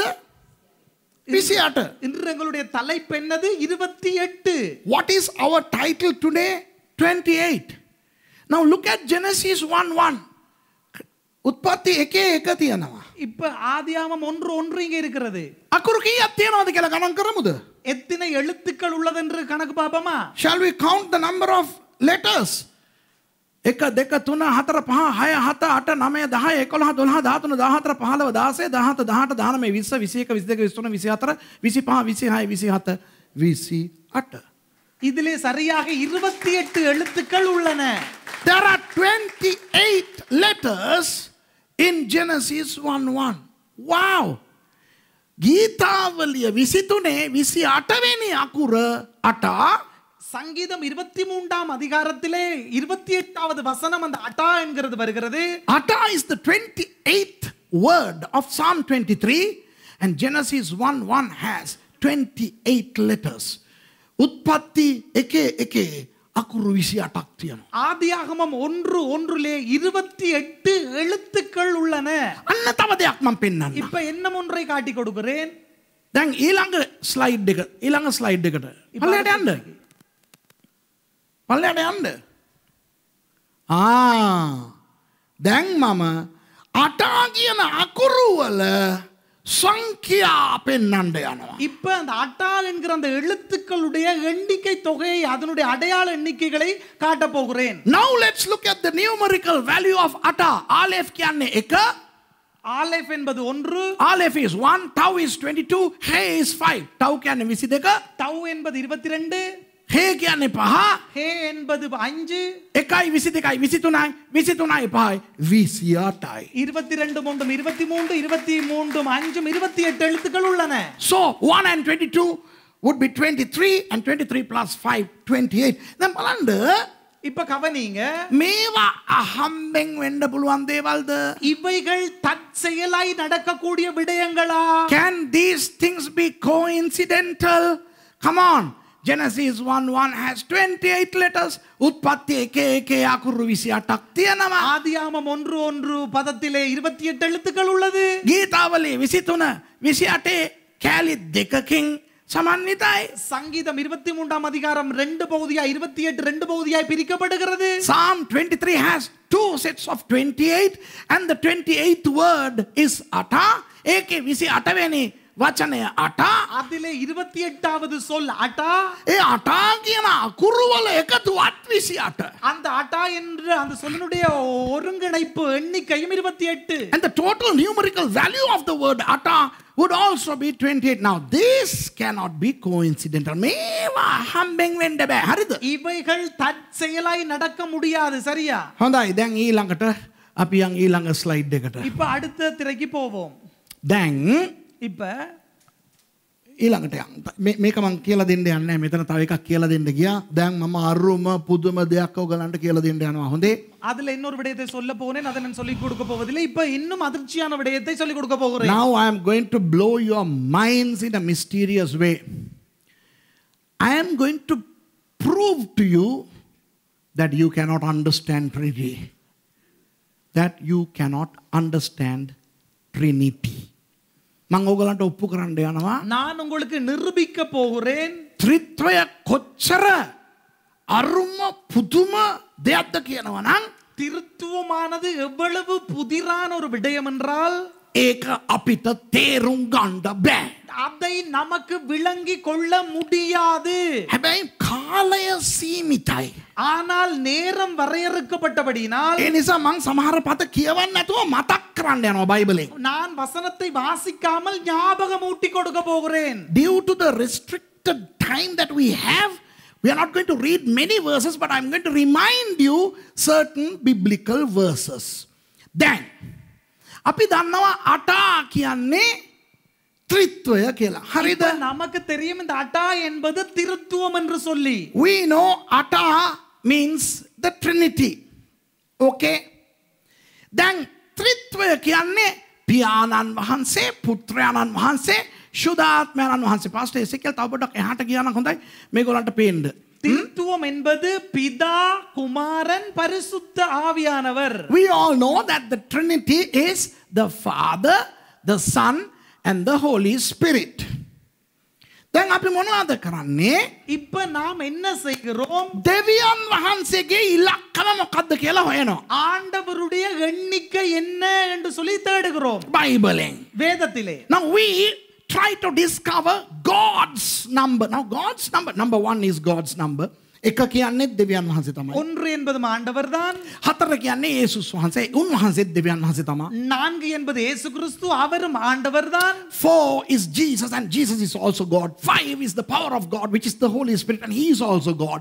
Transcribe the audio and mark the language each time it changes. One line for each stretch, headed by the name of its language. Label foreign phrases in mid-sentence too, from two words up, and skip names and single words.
Tamil: 28. இன்று எங்களுடைய தலைப்பு என்னது? 28.
English: What is our title today? 28. Now look at Genesis 1:1.
Sinhala: උත්පත්ති 1:1 තියෙනවා.
Tamil: இப்ப ஆதியாகமம் 1:1 இங்க இருக்கிறது.
Sinhala: අකුරු කීයක් තියෙනවද කියලා ගණන් කරමුද?
Tamil: எத்தனை எழுத்துக்கள் உள்ளது என்று கணக்கு பாப்போமா?
English: Shall we count the number of letters? 1 2 3 4 5 6 7 8 9 10 11 12 13 14 15 16 17 18 19 20 21 22 23 24 25 26 27 28.
Tamil: இதிலே சரியாக 28 எழுத்துக்கள் உள்ளன.
English: There are 28 letters in Genesis 1:1.
Sinhala: Wow! ගීතාවලිය 23 28 වෙනි අකුර අටා.
Tamil: சங்கீதம் 23ஆம் அதிகாரத்திலே 28வது வசனம் அந்த அட்டா என்கிறது வருகிறது.
English: Ata is the 28th word of Psalm 23 and Genesis 1:1 has 28 letters.
Sinhala: උත්පත්ති 1:1 අකුරු 28ක් තියෙනවා.
Tamil: ஆதியாகமம் 1:1லே 28 எழுத்துக்கள் உள்ளன.
Sinhala: අන්න තව දෙයක් මම පෙන්නන්න.
Tamil: இப்ப என்ன ஒன்றை காட்டி கொடுக்கிறேன்.
Sinhala: දැන් ඊළඟ ස්ලයිඩ් එකට පල්ලයට යන්න. පල්ලයට යන්න. දැන් මම අටා කියන අකුරු වල සංඛ්‍යා පෙන්වන්න යනවා.
Tamil: இப்ப அந்த அட்டா என்கிற அந்த எழுத்துக்களுடைய எண்ணிக்கை தொகையை அதனுடைய அடையாள எண்ணிக்கைகளை காட்ட போகிறேன்.
English: Now let's look at the numerical value of Ata.
Sinhala: Aleph කියන්නේ 1.
Tamil: Aleph என்பது 1.
English: Aleph is 1, Tau is 22, He is 5.
Sinhala: Tau කියන්නේ 22.
Tamil: Tau என்பது 22.
Sinhala: He කියන්නේ 5.
Tamil: He என்பது 5.
Sinhala: 1යි 22යි 23යි 23යි 5යි 28යි.
Tamil: 22 3 23 23 5 28 எழுத்துக்கள் உள்ளன.
English: So 1 and 22 would be 23 and 23 plus 5 28.
Sinhala: දැන් බලන්න
Tamil: இப்ப கவனிங்க.
Sinhala: මේවා අහම්බෙන් වෙන්න පුළුවන් දේවල්ද?
Tamil: இவைகள் தற்செயலாய் நடக்கக்கூடிய விடயங்களா?
English: Can these things be coincidental? Come on. Genesis 1:1 has 28 letters.
Sinhala: උත්පත්ති 1:1 අකුරු 28ක් තියෙනවා.
Tamil: ஆதியாகமம் 1:1 பதத்திலே 28 எழுத்துக்கள் உள்ளது.
Sinhala: ගීතාවලිය 23 28 කෑලි දෙකකින් සමන්විතයි.
Tamil: சங்கீதம் 23ஆம் அதிகாரம் 2 பகுதியாய் 28 2 பகுதியாய் பிரிக்கப்படுகிறது.
English: Psalm 23 has 2 sets of 28 and the 28th word is Ata.
Sinhala: ඒකේ 28 වෙනි වචනය අටා.
Tamil: அதிலே 28வது சொல் அட்டா.
Sinhala: ඒ අටා කියන අකුරු වල එකතුවත් 28.
Tamil: அந்த அட்டா என்ற அந்த சொல்லினுடைய ஒருங்கிணைப்பு எண்ணிக்கையும் 28.
English: And the total numerical value of the word Ata would also be 28. Now this cannot be coincidental.
Sinhala: මේවා හම්බෙන් වෙන්න බෑ. හරිද?
Tamil: இவைகள் தற்செயலாய் நடக்க முடியாது. சரியா?
Sinhala: හොඳයි. දැන් ඊළඟට අපි යන් ඊළඟ ස්ලයිඩ් එකට.
Tamil: இப்ப அடுத்த திரைக்கு போவோம்.
Sinhala: දැන්
Tamil: இப்ப
Sinhala: ඊළඟට යන්න. මේක මම කියලා දෙන්න යන්නේ නැහැ. මෙතන තව එකක් කියලා දෙන්න ගියා. දැන් මම අරුම පුදුම දෙයක් ඔයගලන්ට කියලා දෙන්න යනවා. හොඳේ.
Tamil: அதுல இன்னொரு விடயத்தை சொல்ல போறேன். அதை நான் சொல்லி கொடுக்க போவதில்லை. இப்ப இன்னும் அதிர்ச்சியான விடயத்தை சொல்லி கொடுக்க போகிறேன்.
English: Now I am going to blow your minds in a mysterious way. I am going to prove to you that you cannot understand Trinity. That you cannot understand Trinity.
Sinhala: මම ඔයගලන්ට ඔප්පු කරන්න යනවා.
Tamil: நான் உங்களுக்கு நிரூபிக்க போகிறேன்.
Sinhala: ත්‍රිත්වය කොච්චර අරුම පුදුම දෙයක්ද කියනවා නම්
Tamil: திருத்துவமானது எவ்வளவு புதிரான ஒரு விடயம் என்றால்
Sinhala: ඒක අපිට තේරුම් ගන්න බෑ.
Tamil: அதை நமக்கு விளங்கி கொள்ள முடியாது.
Sinhala: හැබැයි කාලය සීමිතයි.
Tamil: ஆனால் நேரம் வரையறுக்கப்பட்டபடியினால்
Sinhala: ඒ නිසා මම සමහර පද කියවන්න නැතුව මතක් කරන්න යනවා බයිබලෙන්.
Tamil: நான் வசனத்தை வாசிக்காமல் ஞாபகம் ஊட்டி கொடுக்க போகிறேன்.
English: Due to the restricted time that we have, we are not going to read many verses, but I'm going to remind you certain biblical verses.
Sinhala: Then අපි දන්නවා අටා කියන්නේ ත්‍රිත්වය කියලා. හරිද?
Tamil: நமக்கு தெரியும் இந்த அட்டா என்பது திருத்துவம் என்று சொல்லி.
English: We know Ata means the Trinity. Okay?
Sinhala: දැන් ත්‍රිත්වය කියන්නේ පියාණන් වහන්සේ, පුත්‍රයාණන් වහන්සේ, ශුද්ධාත්මයන් වහන්සේ. පාස්ටර් එසේකියල් තව පොඩ්ඩක් එහාට ගියා නම් හොඳයි. මේගොල්ලන්ට පේන්න.
Tamil: திரித்துவம் என்பது பிதா, குமாரன், பரிசுத்த ஆவியானவர்.
English: We all know that the Trinity is the Father, the Son and the Holy Spirit.
Sinhala: දැන් අපි මොනවද කරන්නේ?
Tamil: இப்ப நாம் என்ன செய்கிறோம்?
Sinhala: දෙවියන් වහන්සේගේ ඉලක්කම මොකක්ද කියලා හොයනවා.
Tamil: ஆண்டவருடைய எண்ணிக்கை என்ன என்று சொல்லி தேடுகிறோம்
Sinhala: බයිබලෙන්.
Tamil: வேதத்திலே.
English: Now we try to discover God's number. Now God's number 1 is God's number.
Sinhala: එක කියන්නේ දෙවියන් වහන්සේ තමයි.
Tamil: 1 என்பது ஆண்டவர்தான்.
Sinhala: 4 කියන්නේ යේසුස් වහන්සේ. උන්වහන්සේ දෙවියන් වහන්සේ තමයි.
Tamil: 4 என்பது இயேசு கிறிஸ்து, அவரும் ஆண்டவர்தான்.
English: 4 is Jesus and Jesus is also God. 5 is the power of God which is the Holy Spirit and he is also God.